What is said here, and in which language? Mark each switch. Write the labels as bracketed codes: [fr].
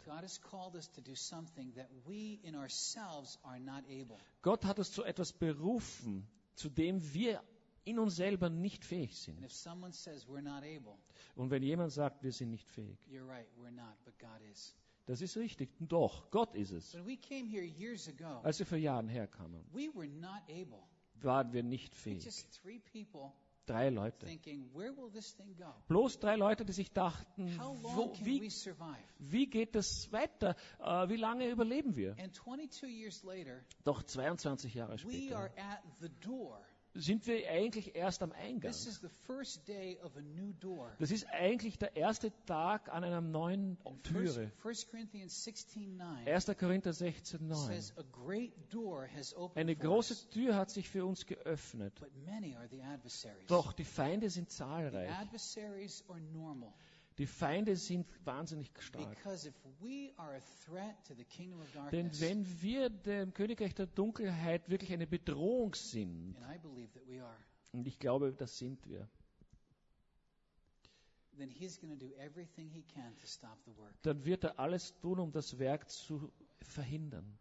[en] God has called us to do something that we in ourselves are not able. [de] Gott hat uns zu etwas berufen, zu dem wir in uns selber nicht fähig sind. [en] And if someone says we're not able, [de] und wenn jemand sagt, wir sind nicht fähig, [en] you're right, we're not, but God is. [de] Das ist richtig. Doch, Gott ist es. [en] When we came here years ago, [de] als wir vor Jahren herkamen, [en] we were not able. [de] Waren wir nicht fähig. [en] Just three people, [de] drei Leute. [en] Thinking, where will this thing go? [de] Bloß drei Leute, die sich dachten, wie geht das weiter? Wie lange überleben wir? [en] And 22 years later, [de] doch 22 Jahre später, [en] we are at the door. [de] Sind wir eigentlich erst am Eingang. [en] This is the first day of a new door. [de] Das ist eigentlich der erste Tag an einer neuen Türe. [en] 1. [de] Korinther 16,9 [en] says, a great door has opened. [de] Eine große Tür hat sich für uns geöffnet. [en] But many are the adversaries. [de] Doch, die Feinde sind zahlreich. [en] The adversaries are normal. [de] Die Feinde sind wahnsinnig stark. [en] Because if we are a threat to the kingdom of darkness, [de] denn wenn wir dem Königreich der Dunkelheit wirklich eine Bedrohung sind, [en] and I believe that we are, [de] und ich glaube, das sind wir, [en] then he's gonna do everything he can to stop the work. [de] Dann wird er alles tun, um das Werk zu verhindern.